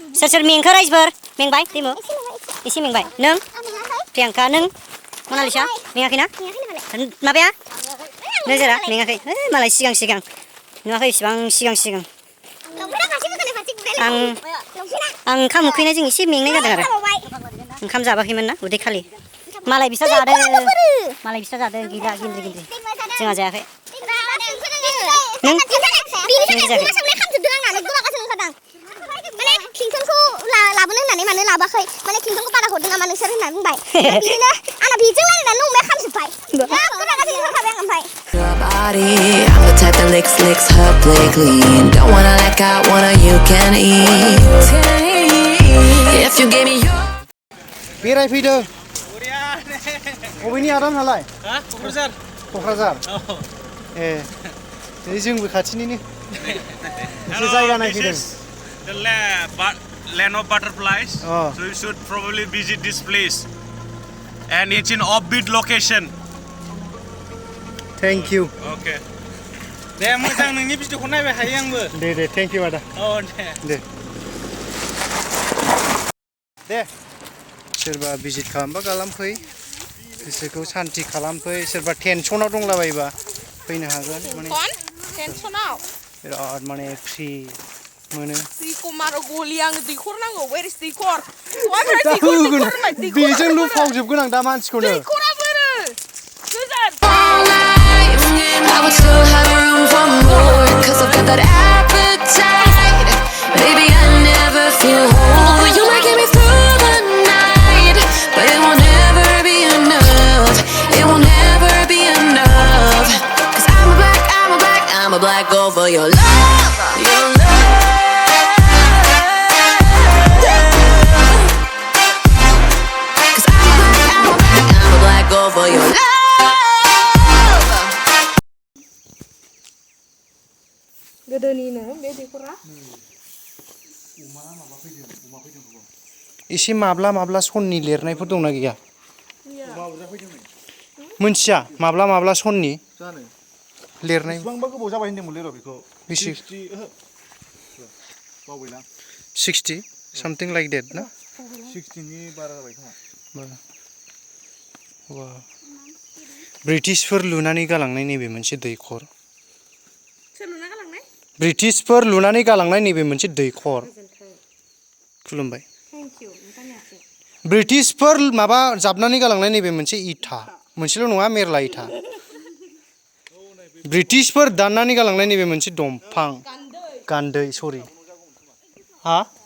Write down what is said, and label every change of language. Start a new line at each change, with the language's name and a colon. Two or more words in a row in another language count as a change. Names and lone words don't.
Bodo: सोर सोर मेंखो रायजोफोर मेंबाय दैमु एसे मेंबाय नों प्रियांका नों मनालिसा मेङाखैना माबाया नोजोरा मेङाखै मालाय सिगां नुवाखै इसिबां सिगां आं ओंखाम उखैनाय जों एसे मेंनाय जादों आरो ओंखाम जाबाखैमोन ना उदै खालि मालाय बिस्रा जादों गैला गिन्द्रि जोंहा जायाखै नों लाबोनो होननानै मानो लाबाखै माने क्लिंटनखौ बारा हरदों नामा नोंसोर होननानै बुंबाय बिदिनो आंना बेजों रायलायनानै नंबाय खामजोब्बाय रागाजों ओंखारबाय आं ओमफ्राय
English: your body. I'm the type that licks her play clean. Don't wanna like I wanna, you can eat. If you give me your
Bodo: बेरायफैदों बबेनि आदा नालाय क'क्राझार ए जोंबो खाथिनिनो एसे जायगा नायफैदों
English: The land of butterflies. Oh. So you should probably visit this place. And it's in upbeat location. Thank you Okay.
Bodo: दे मोजां नोंनि भिडिअखौ नायबाय थायो आंबो दे
English: Thank you
Bodo: आदा औ दे सोरबा भिजिट खालामबा खालामफै गोसोखौ सान्ति खालामफै सोरबा टेनसनाव दंलाबायोबा फैनो हागोन माने टेनसनाव बिराद माने फ्रि मोनो दैखौ मारो गलि आङो दैखर नांगौ वेरिस दैखर बेजों लुफावजोबगोन आं दा मानसिखौनो दैखरा बोरो गोजान
English: I would still have room for more, 'cause I've got that appetite. Baby, I never feel whole. You might get me through the night, but it won't ever be enough. It won't ever be enough. 'Cause I'm a black girl for your love. Your love. 'Cause I'm a black girl for your love.
Bodo: गोदोनिनो बे दैखरा एसे माब्ला सननि लिरनायफोर दंना गैया मोनथिया माब्ला सननि जानो लिरनाय बेसेबांबा गोबाव जाबाय होनदोंमोनलै र' बेखौ बेसे 60 बावबायना
English: 60 something like that ना
Bodo: 60नि बारा जाबाय खोमा ब्रिटिशफोर लुनानै गालांनाय नैबे मोनसे दैखर सोर लुना गालांनाय ब्रिटिशफोर लुनानै गालांनाय नैबे मोनसे दैखर खुलुमबाय ब्रिटिशफोर माबा जाबनानै गालांनाय नैबे मोनसे इथा मोनसेल' नङा मेरला इथा ब्रिटिशफोर दाननानै गालांनाय नैबे मोनसे दंफां गान्दै सरि हा